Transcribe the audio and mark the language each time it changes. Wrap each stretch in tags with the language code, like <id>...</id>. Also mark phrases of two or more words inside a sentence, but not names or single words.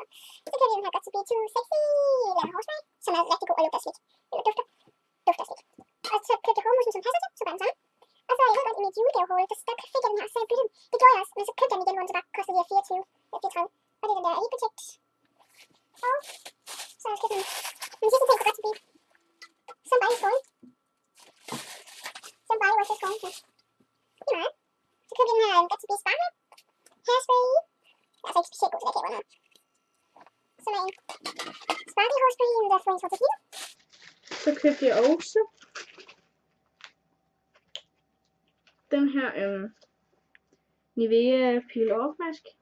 <da>Så købte jeg den her Got to Be Too Sexy eller hårspray, som er rigtig god og lugter slik. Eller dufter slik. Og så købte jeg hårmusen, som passer til, så gør den samme. Og så jeg ved godt, i mit julegavehål, der fik jeg den her, så jeg byttede den. Det gjorde jeg også, men så købte jeg den igen, hvor den så bare kostede de her 34. Og det er den der Elite Protect. Og så har jeg købt den sidste ting på Got to Be.</da> <en>Somebody Scorn. Somebody was just scorn.</en> <da>Det er meget. Så købte jeg den her Got to Be Sparkle Hairspray. Jeg er altså ikke specielt god til det, jeg noget. Som er en sparkle hårspray, der får en sort til fire. Så købte jeg også den her Nivea Peel Off Mask.</da>